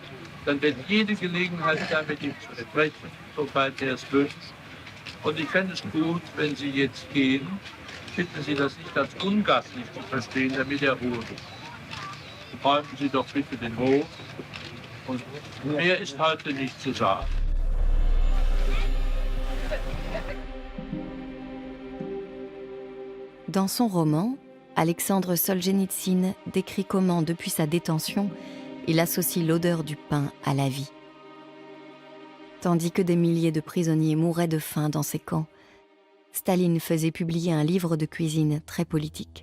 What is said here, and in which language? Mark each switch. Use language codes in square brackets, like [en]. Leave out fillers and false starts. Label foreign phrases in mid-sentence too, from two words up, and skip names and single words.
[de] Dann wird jede Gelegenheit sein, mit ihm zu sprechen, sobald er es wünscht. Und ich fände es gut, wenn Sie jetzt gehen. Finden Sie das nicht als ungastlich zu verstehen, damit er Ruhe gibt. Räumen Sie doch bitte den Hof Und mehr ist heute nicht zu sagen. [fr] Dans son roman, Alexandre Solzhenitsyn décrit comment, depuis sa détention, il associe l'odeur du pain à la vie. Tandis que des milliers de prisonniers mouraient de faim dans ces camps, Staline faisait publier un livre de cuisine très politique.